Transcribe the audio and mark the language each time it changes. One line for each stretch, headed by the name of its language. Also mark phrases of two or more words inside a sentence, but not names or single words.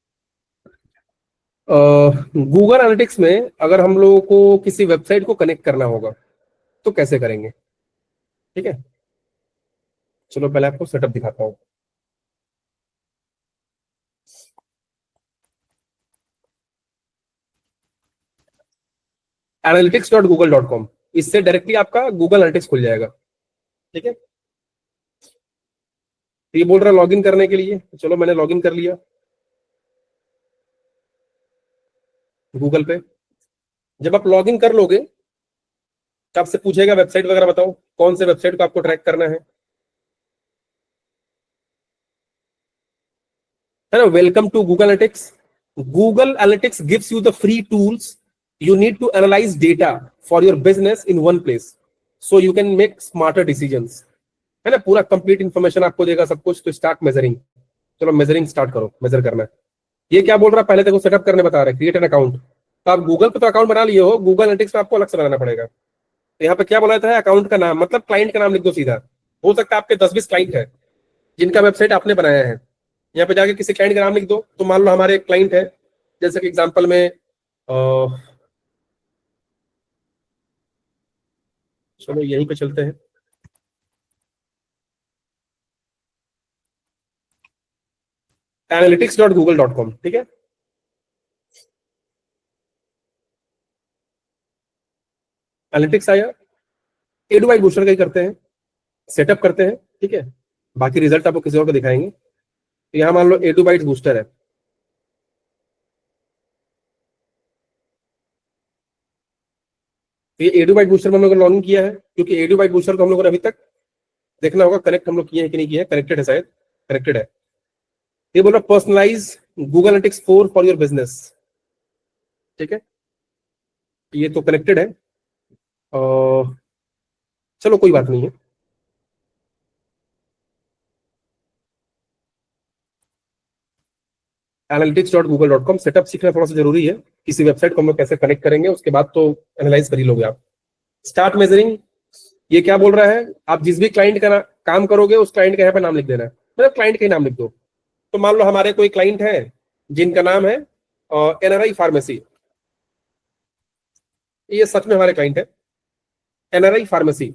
Hindi: गूगल एनालिटिक्स में अगर हम लोगों को किसी वेबसाइट को कनेक्ट करना होगा तो कैसे करेंगे? ठीक है, चलो पहले आपको सेटअप दिखाता हूँ। analytics.google.com, इससे डायरेक्टली आपका गूगल एनालिटिक्स खुल जाएगा। ठीक है, तो ये बोल रहा है लॉगिन करने के लिए, चलो मैंने लॉगिन कर लिया गूगल पे। जब आप लॉगिन कर लोगे तो आपसे पूछेगा वेबसाइट वगैरह बताओ, कौन से वेबसाइट को आपको ट्रैक करना है ना।
English: Welcome to Google Analytics. Google Analytics gives you the free tools you need to analyze data for your business in one place so you can make smarter decisions,
Hindi: है ना। पूरा
English: complete information
Hindi: आपको देगा सब कुछ। तो
English: start measuring,
Hindi: चलो मेजरिंग स्टार्ट करो, मेजर करना है। ये क्या बोल रहा है, पहले देखो सेटअप करने बता रहा है,
English: create an account.
Hindi: तो आप गूगल पे तो अकाउंट बना लिए हो, गूगल एनालिटिक्स पे आपको अलग से बनाना पड़ेगा। तो यहाँ पे क्या बोला था, अकाउंट का नाम मतलब क्लाइंट का नाम लिख दो सीधा। हो सकता है आपके 10-20 क्लाइंट है जिनका वेबसाइट आपने बनाया है, यहाँ पे जाके किसी क्लाइंट का नाम लिख दो। तो मान लो हमारे एक क्लाइंट है, जैसे कि एग्जांपल में चलो यहीं पे चलते हैं, analytics.google.com। ठीक है, एनालिटिक्स आया, एडुबाई बूस्टर का ही करते हैं, सेटअप करते हैं। ठीक है, बाकी रिजल्ट आपको किसी और को दिखाएंगे। तो यहाँ मान लो एडुबाइट बूस्टर है, तो ये एडुबाइट बूस्टर में हम लोग ने लॉगिन किया है, क्योंकि एडुबाइट बूस्टर को हम लोगों ने अभी तक देखना होगा कनेक्ट हम लोग किए हैं कि नहीं किए हैं। कनेक्टेड है शायद, कनेक्टेड है। ये बोल रहा
English: Personalize Google Analytics 4 for your business.
Hindi: ठीक है, ये तो कनेक्टेड है। चलो कोई बात नहीं है। analytics.google.com सेटअप सीखना थोड़ा सा जरूरी है। किसी वेबसाइट को हम लोग कैसे कनेक्ट करेंगे उसके बाद तो एनालाइज कर ही लोगे आप।
English: start measuring,
Hindi: ये क्या बोल रहा है, आप जिस भी क्लाइंट का काम करोगे उस क्लाइंट का यहाँ पे नाम लिख देना है, मतलब क्लाइंट का ही नाम लिख दो। तो मान लो हमारे कोई क्लाइंट है जिनका नाम है एनआरआई फार्मेसी, ये सच में हमारे क्लाइंट है एनआरआई फार्मेसी।